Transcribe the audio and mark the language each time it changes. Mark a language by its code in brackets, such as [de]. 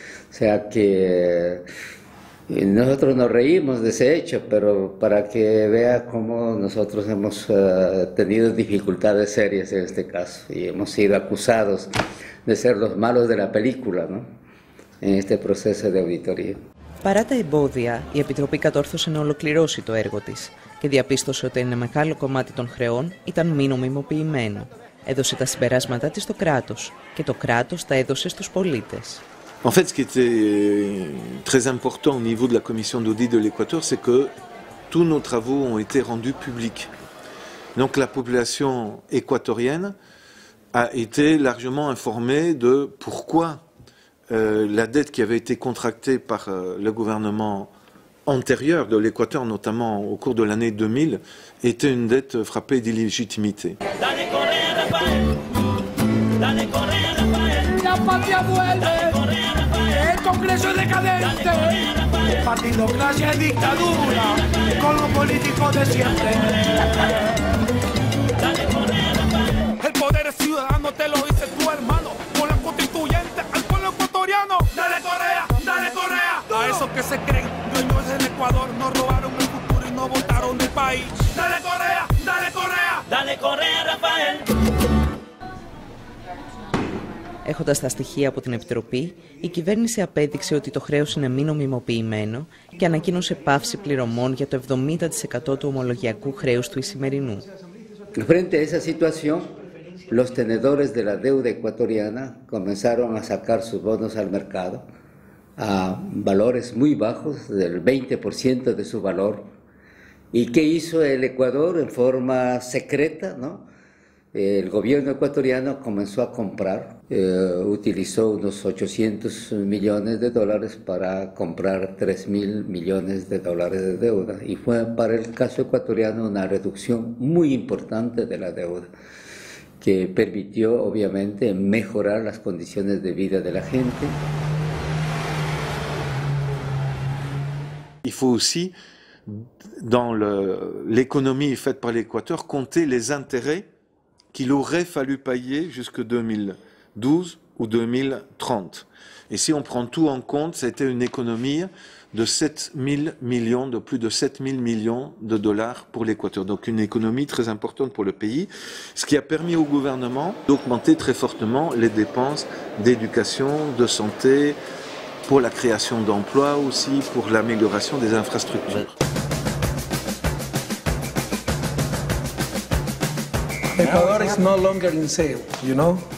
[es] O sea que nosotros nos reímos de ese hecho, pero para que vea cómo nosotros hemos tenido dificultades serias en este caso y hemos sido acusados de ser los malos de la película, ¿no? En este proceso de auditoría. [el] Παρά τα εμπόδια, η Επιτροπή κατόρθωσε να ολοκληρώσει το έργο της και διαπίστωσε ότι ένα μεγάλο κομμάτι των χρεών ήταν μη νομιμοποιημένο. Έδωσε τα συμπεράσματά της στο κράτος και το κράτος τα έδωσε στους πολίτες. [fr] En fait, ce qui était très important au niveau de la commission d'audit de l'Équateur, c'est que tous nos travaux ont été rendus publics. Donc la population équatorienne a été largement informée de pourquoi la dette qui avait été contractée par le gouvernement antérieure de l'Équateur, notamment au cours de l'année 2000, était une dette frappée d'illégitimité. [es] La patria vuelve, el Congreso decadente, partidocracia y dictadura, con los políticos de siempre. El poder ciudadano te lo dice tu hermano, con la constituyente al pueblo ecuatoriano. Dale Correa, dale Correa. A esos que se creen dueños del Ecuador, nos robaron el futuro y no votaron el país. Dale Correa, dale Correa. Dale Correa, Rafael. [el] Έχοντας τα στοιχεία από την Επιτροπή, η κυβέρνηση απέδειξε ότι το χρέος είναι μη νομιμοποιημένο και ανακοίνωσε πάυση πληρωμών για το 70% του ομολογιακού χρέους του Ισημερινού. [es] Frente a esa situación, los tenedores de la deuda ecuatoriana comenzaron a sacar sus bonos al mercado a valores muy bajos, del 20% de su valor. ¿Y qué hizo el Ecuador en forma secreta, no? El gobierno ecuatoriano comenzó a comprar, utilizó unos 800 millones de dólares para comprar 3.000 millones de dólares de deuda. Y fue para el caso ecuatoriano una reducción muy importante de la deuda, que permitió obviamente mejorar las condiciones de vida de la gente. [fr] Il faut aussi, dans l'économie faite par l'Équateur, compter les intérêts qu'il aurait fallu payer jusque 2012 ou 2030. Et si on prend tout en compte, c'était une économie de 7 000 millions, de plus de 7 000 millions de dollars pour l'Équateur. Donc une économie très importante pour le pays, ce qui a permis au gouvernement d'augmenter très fortement les dépenses d'éducation, de santé, pour la création d'emplois aussi, pour l'amélioration des infrastructures. [en] Ecuador is no longer in sale, you know?